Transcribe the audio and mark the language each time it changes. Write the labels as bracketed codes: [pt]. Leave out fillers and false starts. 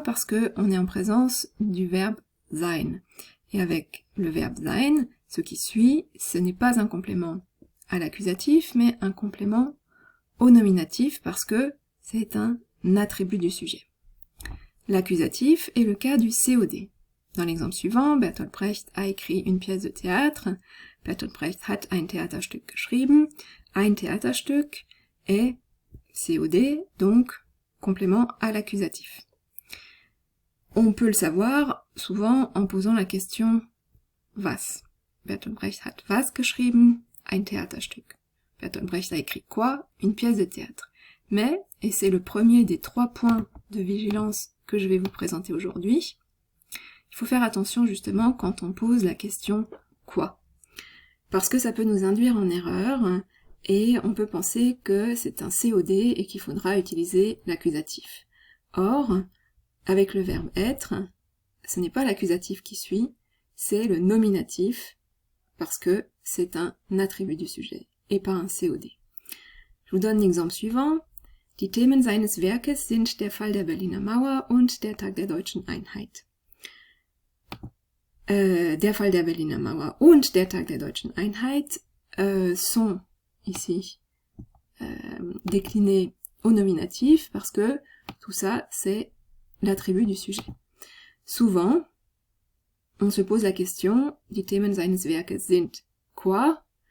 [fr] Parce que on est en présence du verbe sein. Et avec le verbe sein, ce qui suit, ce n'est pas un complément à l'accusatif, mais un complément au nominatif, parce que c'est un attribut du sujet. L'accusatif est le cas du COD. Dans l'exemple suivant, Bertolt Brecht a écrit une pièce de théâtre. [de] Bertolt Brecht hat ein Theaterstück geschrieben. Ein Theaterstück [fr] est COD, donc complément à l'accusatif. On peut le savoir souvent en posant la question was. [de] Bertolt Brecht hat was geschrieben? Ein Theaterstück. [fr] Bertolt Brecht a écrit quoi? Une pièce de théâtre. Mais, et c'est le premier des 3 points de vigilance que je vais vous présenter aujourd'hui, il faut faire attention justement quand on pose la question quoi. Parce que ça peut nous induire en erreur et on peut penser que c'est un COD et qu'il faudra utiliser l'accusatif. Or, avec le verbe être, ce n'est pas l'accusatif qui suit, c'est le nominatif, parce que c'est un attribut du sujet, et pas un COD. Je vous donne l'exemple suivant. [de] Die Themen seines Werkes sind der Fall der Berliner Mauer und der Tag der deutschen Einheit. Der Fall der Berliner Mauer und der Tag der deutschen Einheit [fr] sont ici déclinés au nominatif, parce que tout ça, c'est l'attribut du sujet. Souvent, on se pose la question, [de] die Themen seines Werkes sind [fr] quoi?